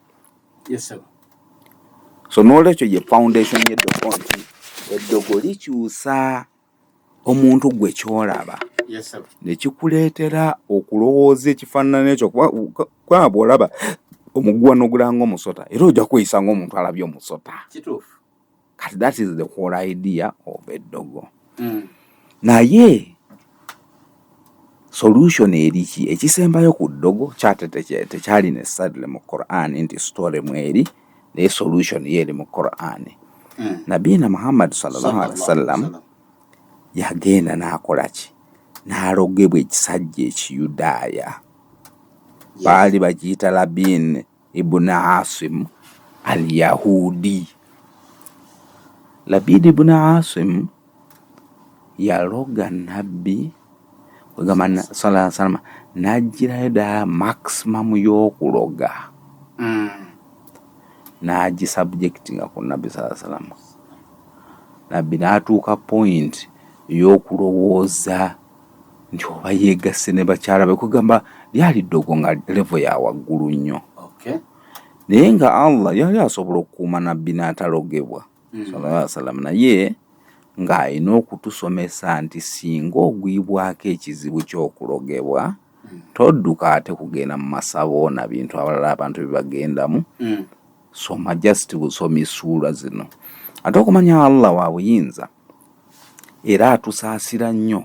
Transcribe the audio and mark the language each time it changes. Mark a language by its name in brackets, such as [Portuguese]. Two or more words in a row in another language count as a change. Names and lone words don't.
[Ganda] So n'olwekyo ye foundation y'eddogo nti eddogo likyusa omuntu gwe kyolaba nekikuleetera okulowooza ekifaanana ekyo kuba bw'olaba omuguwano ogulanga omusota era ojja kweyisa ng'omuntu alabye omusota. [English] Kati that is the whole idea of eddogo. [Ganda] Naye solution eriki ekisembayo ku ddogo kyate tekyali necessarily mu Quran nti story mweri naye solution yeri mu Quran. Nabiina Muhammad [Arabic] صلى الله عليه وسلم [Ganda] yagenda n'akolaki n'alogebwa ekisajja ekiyudaaya baali bakiyita Labin ibn Asim al-Yahudi. Labin ibn Asim yaloga nabbi wegamba [Arabic] صلى الله عليه وسلم [Ganda] n'agirayo ddala maximum y'okuloga n'agisubjectinga ku nabbi [Arabic] صلى الله عليه وسلم. [Ganda] Nabbi n'atuuka point y'okulowooza nti oba yeegasse ne bakyala be kugamba lyali ddogo nga level ya waggulu nnyo. Naye nga Allah yali asobola okukuuma nabbi n'atalogebwa [Arabic] صلى الله عليه وسلم, [Ganda] naye ng'alina okutusomesa nti singa ogwibwako ekizibu ky'okulogebwa todduka ate kugenda mu masabo na bintu abalala abantu byebagendamu. Soma just busomi ssuula zino ate okumanya Allah wa buyinza era atusaasira nnyo.